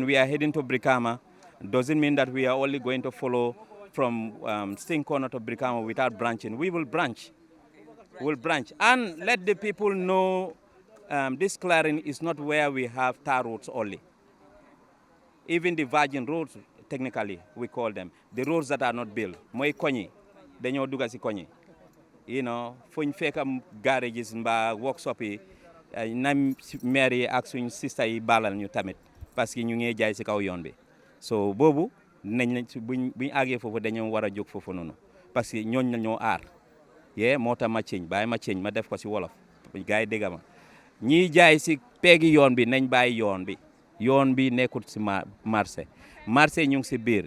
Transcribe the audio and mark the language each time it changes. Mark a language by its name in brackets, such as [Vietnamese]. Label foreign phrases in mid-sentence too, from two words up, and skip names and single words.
[English] We are heading to Brikama. Doesn't mean that we are only going to follow from Sting Corner to Brikama without branching. We will branch. We'll branch and let the people know this clearing is not where we have tar roads only. Even the virgin roads, technically, we call them. The roads that are not built. [Wolof] Moy konyi, dañoo duga si konyi. [English] You know, [Wolof] fuñ fekk garages mba workshop yi nam maire yi ak suñ sister yi balal ñu tamit [French] parce que [Wolof] ñu ngi jaay si kaw yoon bi. So boobu nañ buñ àggee foofu dañoo war a jóg foofu noonu [French] parce que [Wolof] ñooñ la ñoo aar. moo tax ma ceeñ bàyyi ma ceeñ ma def ko si wolof gars yi dégg ma ñiy jaay si peegi yoon bi nañ bàyyi yoon bi nekkul si marché ñu ngi si biir